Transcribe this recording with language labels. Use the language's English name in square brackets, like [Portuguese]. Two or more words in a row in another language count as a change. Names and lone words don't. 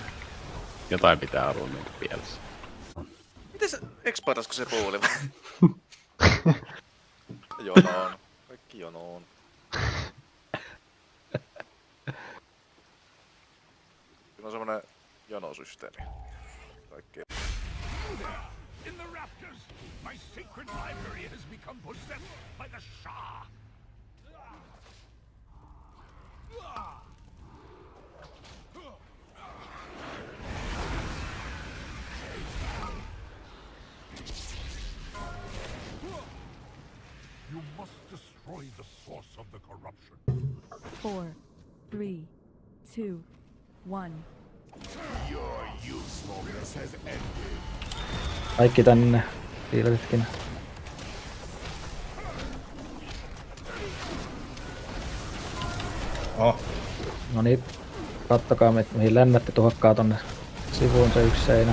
[Finnish] Jotain pitää olla niinku pielessä. Miten se, exploitasko se puuli vai? Jonoon. Kaikki jonoon. Siinä on semmonen jonosysteemi. Kaikki. [English] In the rafters, my sacred library has become possessed by the Shah. You must destroy the source of the corruption. 4, 3, 2, 1. You're useless. [Finnish] Kaikki tänne. Piiletitkin. Oh. No niin. Kattokaa mihin lennätte, tuhokkaa tonne sivuun se yksi seinä.